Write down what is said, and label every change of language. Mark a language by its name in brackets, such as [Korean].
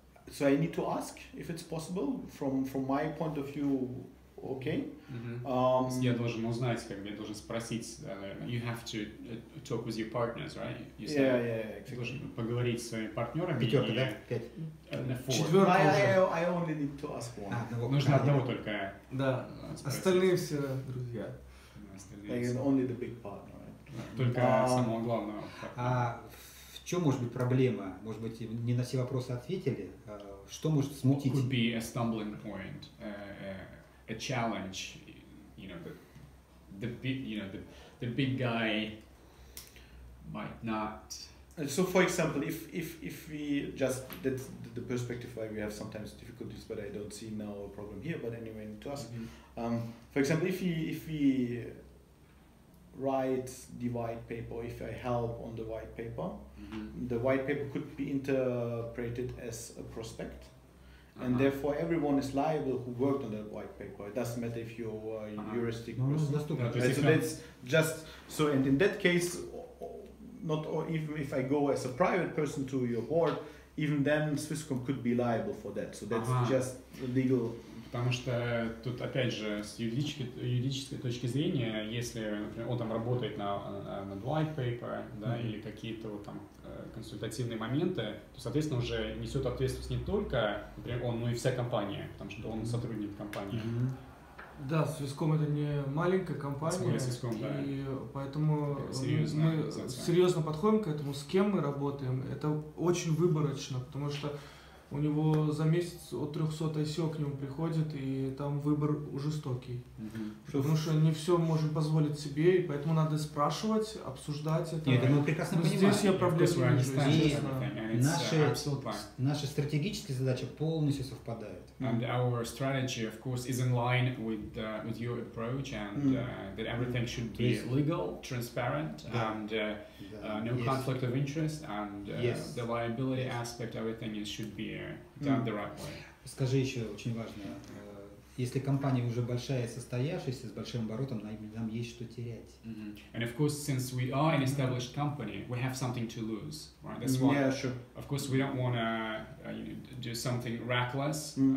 [English] So I need to ask if it's possible from my point of view. Okay. [Russian] Я должен узнать, как бы я должен спросить. [English] You have to talk with your partners, right? You said Exactly. [Russian] Должен поговорить с своими партнерами. Пятерка, да? 5. [English] I only need to ask one. [Russian] Нужно одного только. Да. Остальные все друзья. [English] Like only the big partner, right? [Russian] Только самого главного. А в чем может быть проблема? Может быть, не на все вопросы ответили? Что может смутить? [English] Could be a stumbling point, a challenge. You know, the big guy might not. So, for example, if we just, that's the perspective why we have sometimes difficulties, but I don't see now a problem here. But anyway, to us, for example, if we write the white paper, if I help on the white paper, the white paper could be interpreted as a prospect. And therefore, everyone is liable who worked on that white paper. It doesn't matter if you're a heuristic person. Right, so that's just so. And in that case, not or even if I go as a private person to your board, even then Swisscom could be liable for that. So that's just legal. [Russian] Потому что тут, опять же, с юридической точки зрения, если, например, он там работает над white paper, да, или какие-то вот там консультативные моменты, то, соответственно, уже несет ответственность не только, например, он, но и вся компания, потому что он сотрудник компании. Да, Swisscom это не маленькая компания, Swisscom, да. и поэтому Серьезно, мы серьезно подходим к этому, с кем мы работаем. Это очень выборочно, потому что у него за месяц от 300 ICO к нему приходит, и там выбор жестокий. Потому что не все можем позволить себе, и поэтому надо спрашивать, обсуждать это. Нет, мы прекрасно понимаем. Здесь я проблем не вижу, естественно. Наши стратегические задачи полностью совпадают. [English] And our strategy, of course, is in line with your approach, and that everything should be legal, transparent, and no conflict of interest, and the liability aspect, everything should be done the right way. [Russian] Скажи еще, очень важно, если компания уже большая, состоявшаяся, с большим оборотом, нам есть что терять. [English] And of course, since we are an established company, we have something to lose, right? That's why, of course, we don't want to do something reckless.